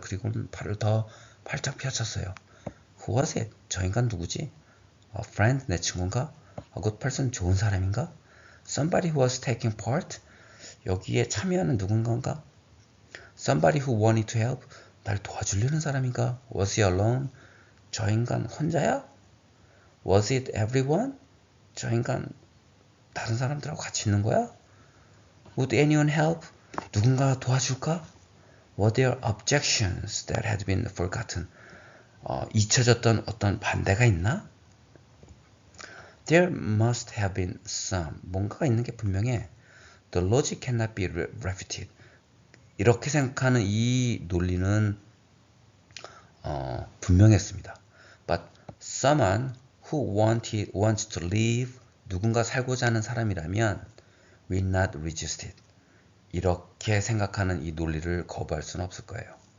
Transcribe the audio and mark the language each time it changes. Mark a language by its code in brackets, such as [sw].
[ko] 그리고는 팔을 더 활짝 펼쳤어요. [en] Who was it? [ko] 저 인간 누구지? [en] A friend, [ko] 내 친구인가? [en] A good person, [ko] 좋은 사람인가? [en] Somebody who was taking part? [ko] 여기에 참여하는 누군가인가? [en] Somebody who wanted to help? [ko] 날 도와주려는 사람인가? [en] Was he alone? [ko] 저 인간 혼자야? [en] Was it everyone? [ko] 저 인간 다른 사람들하고 같이 있는 거야? [en] Would anyone help? [ko] 누군가 도와줄까? [en] Were there objections that had been forgotten? [ko] 잊혀졌던 어떤 반대가 있나? [en] There must have been some. [ko] 뭔가가 있는 게 분명해. [en] The logic cannot be refuted. [ko] 이렇게 생각하는 이 논리는 분명했습니다. [en] But someone who wants to live, [ko] 누군가 살고자 하는 사람이라면 [en] will not resist it. [ko] 이렇게 생각하는 이 논리를 거부할 수는 없을 거예요.